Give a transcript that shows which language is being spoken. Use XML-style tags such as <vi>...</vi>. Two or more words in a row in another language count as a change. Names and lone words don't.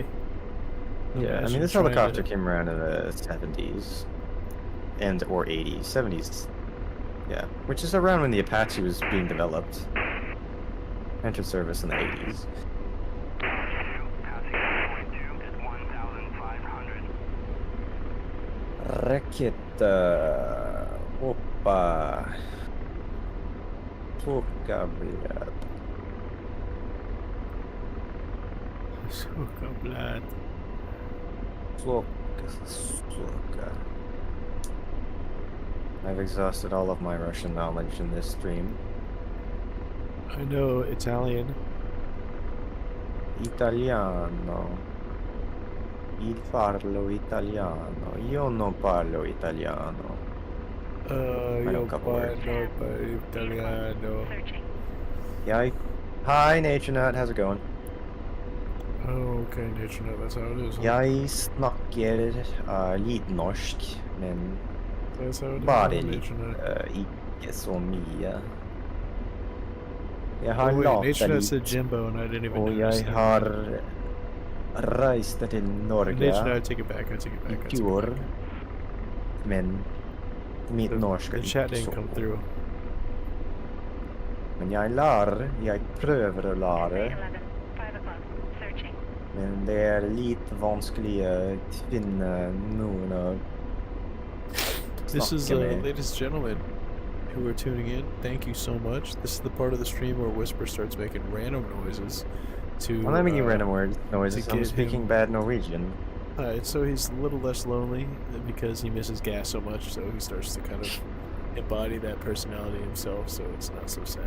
<en>Yeah, I mean, this helicopter came around in the 70s or 80s, 70s. Yeah, which is around when the Apache was being developed. Entered service in the 80s. Passing waypoint 2 at 1,500.</en> <ru>Ракета. Опа. Сука, блядь. Сука, блядь. Сука.</ru> <en>I've exhausted all of my Russian knowledge in this stream. I know Italian.</en> <it>Italiano. Il parlo italiano. Io non parlo italiano. Io</it> <en>couple words.</en> <it>parlo per italiano.</it> <en>Searching. Yeah. Hi, Nature Nut. How's it going? Oh, okay, nature note, that's how it is. Huh?</en> <no>Jeg snakker litt norsk, men</no> <en>That's how it is.</en> <no>bare</no> <en>on</en> <no>litt,</no> <en>nature note.</en> <no>ikke så mye. Jeg</no> <en>Oh,</en> <no>har</no> <en>wait,</en> <no>latt</no> <en>nature note</en> <no>litt,</no> <en>said Jimbo, and I didn't even</en> <no>og</no> <en>notice</en> <no>jeg</no> <en>that.</en> <no>har reist til Norge</no> <en>Nature note, I take it back. I take it</en> <no>i</no> <en>back. I take it</en> <no>fjor,</no> <en>back.</en> <no>men mitt norsk</no> <en>The</en> <no>er</no> <en>chat</en> <no>ikke</no> <en>didn't</en> <no>så</no> <en>come</en> <no>godt.</no> <en>through.</en> <no>Men jeg prøver å lære,</no> <en>11. 5 o'clock. Searching.</en> <no>men det er litt vanskelig å finne noen å</no> <en>This is,</en> <no>snakke med.</no> <en>ladies and gentlemen who are tuning in, thank you so much. This is the part of the stream where Whisper starts making random noises to. I'm not making random noises, to I'm get speaking him- bad Norwegian. So he's a little less lonely because he misses gas so much, so he starts to kind of embody that personality himself, so it's not so sad.</en>